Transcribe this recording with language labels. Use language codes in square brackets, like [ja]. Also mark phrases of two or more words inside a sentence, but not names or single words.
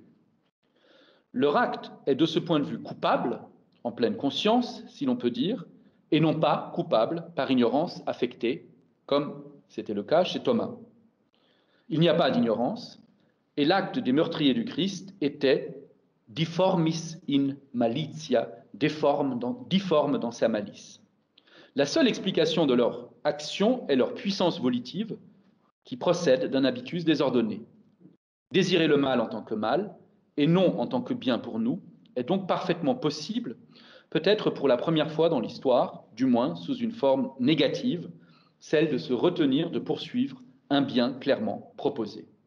[fr] Leur acte est de ce point de vue coupable, en pleine conscience, si l'on peut dire, et non pas coupable par ignorance affectée, comme c'était le cas chez Thomas. Il n'y a pas d'ignorance, et l'acte des meurtriers du Christ était [la] difformis in malitia, [fr] difforme dans sa malice. La seule explication de leur action est leur puissance volitive, qui procède d'un habitus désordonné. Désirer le mal en tant que mal, et non en tant que bien pour nous, est donc parfaitement possible, peut-être pour la première fois dans l'histoire, du moins sous une forme négative, celle de se retenir de poursuivre un bien clairement proposé.